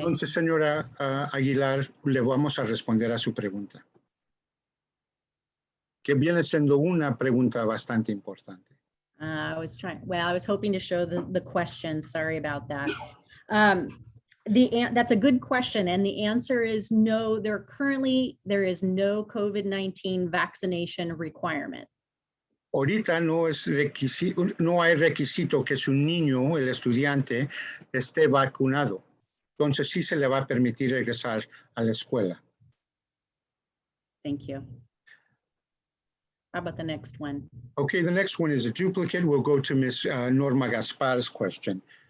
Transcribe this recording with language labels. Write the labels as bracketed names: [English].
[Spanish] Entonces, señora Aguilar, le vamos a responder a su pregunta, que viene siendo una pregunta bastante importante. [English] I was hoping to show the question. Sorry about that. That's a good question. And the answer is no, there is no COVID-19 vaccination requirement. [Spanish] Ahorita no hay requisito que su niño, el estudiante, esté vacunado. Entonces sí se le va a permitir regresar a la escuela. [English] Thank you. How about the next one? Okay, the next one is a duplicate. We'll go to Ms. Norma Gaspar's question.